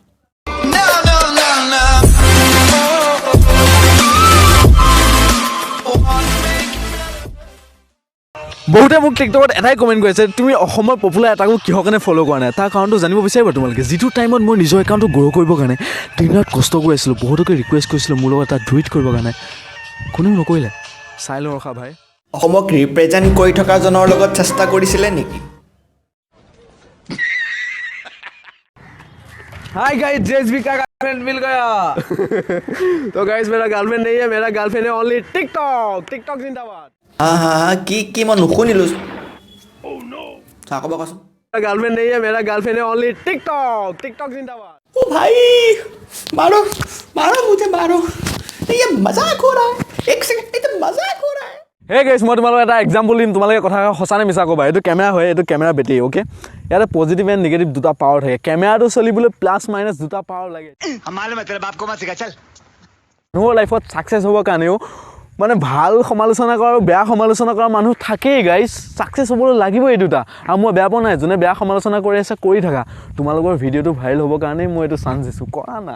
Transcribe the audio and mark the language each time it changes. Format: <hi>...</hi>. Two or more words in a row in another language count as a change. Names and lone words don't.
<as>বহুতে মোক টিকটকত এটাই কমেণ্ট কৰিছে তুমি অসমৰ পপুলাৰ এটাকো কিহৰ কাৰণে ফ'ল' কৰা নাই তাৰ কাৰণটো জানিব বিচাৰিবা তোমালোকে যিটো টাইমত মই নিজৰ একাউণ্টটো গ্ৰ' কৰিবৰ কাৰণে দিনত কষ্ট কৰি আছিলোঁ বহুতকে ৰিকুৱেষ্ট কৰিছিলোঁ মোৰ লগত এটা টুইট কৰিবৰ কাৰণে কোনেও নকৰিলে চাই লওঁ ৰখা ভাই অসমক ৰিপ্ৰেজেণ্ট কৰি থকাজনৰ লগত চেষ্টা কৰিছিলে নেকি</as> <en>hi guys</en> <hi>जेएसबी का गर्लफ्रेंड मिल गया तो गाइस मेरा गर्लफ्रेंड नहीं है मेरा गर्लफ्रेंड है ओनली टिकटॉक जिंदाबाद</hi> <as>হা কি মই নুশুনিলোঁ ক'ব কচোন</as> <hi>मेरा गर्लफ्रेंड नहीं है मेरा गर्लफ्रेंड है ओनली टिकटॉक जिंदाबाद ओ भाई मारो मुझे मारो ये मजाक हो रहा है एक सेकंड ये तो मजाक हो रहा है</hi> <en>hey guys</en> <as>মই তোমালোকক এটা এক্সাম্পল দিম তোমালোকে কথা সঁচানে মিছা ক'বা এইটো কেমেৰা হয় এইটো কেমেৰা বেটেৰী অ'কে ইয়াতে</as> <en>positive and negative</en> <as>দুটা পাৱাৰ থাকে কেমেৰাটো চলিবলৈ</as> <en>plus minus</en> <as>দুটা পাৱাৰ লাগে মানুহৰ লাইফত ছাকচেছ হ'বৰ কাৰণেও মানে ভাল সমালোচনা কৰা আৰু বেয়া সমালোচনা কৰা মানুহ থাকেই গাইছ ছাকচেছ হ'বলৈ লাগিব এই দুটা আৰু মই বেয়া পোৱা নাই যোনে বেয়া সমালোচনা কৰি আছে কৰি থাকা তোমালোকৰ ভিডিঅ'টো ভাইৰেল হ'বৰ কাৰণেই মই এইটো চান্স দিছোঁ কৰা না</as>